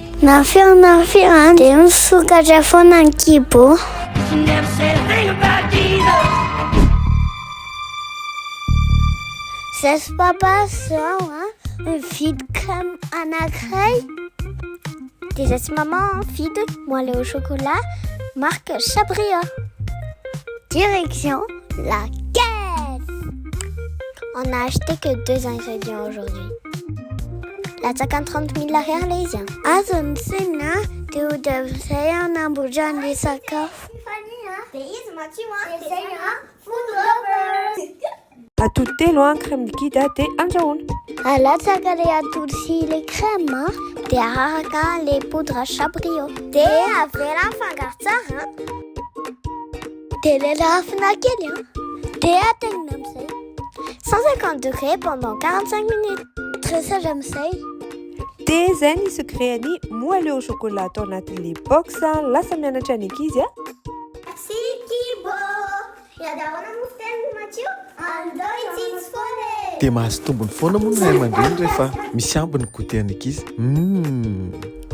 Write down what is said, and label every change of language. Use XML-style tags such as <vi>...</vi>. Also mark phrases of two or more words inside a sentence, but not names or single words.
<mg>Nafio dia misokatra foana ny kibo. Zay papa zao mividy crème anankiray dia zay sy maman mividy</mg> <fr>moelleux au chocolat</fr> <mg>marque Chabriot.</mg> <fr>Direction la caisse. On n'a acheté que 2 ingrédients aujourd'hui.</fr> <mg>Latsaka 30 000 ariary ilay izy. Azony tsena dia hodavizay nambodrany ilay sakafo. Dia izy matsio dia zay</mg> <en>food lovers.</en> <mg>Atody telo</mg> <fr>crème liquide</fr> <mg>dia andrahoina. Alatsaka ilay atody sy ilay crème dia araraka ilay poudre Chabriot. Dia avela mifangaro tsara. Dia lelafina kely dia atenina amin'izay</mg> <fr>150 degrés pendant 45 minutes.</fr> <mg>Dressage amin'izay. Dia zay ny secret-ny</mg> <fr>moelleux au chocolat</fr> <mg>atao anatin'ilay box lasa mianatra ny ankizy. Merci Kibo. Iadahoana moa fiteniny Mathio? Andao itsitsy foana. Dia mahazo tombony foana moa ny ray aman-dreny rehefa misy ambiny goûté any ankizy.</mg>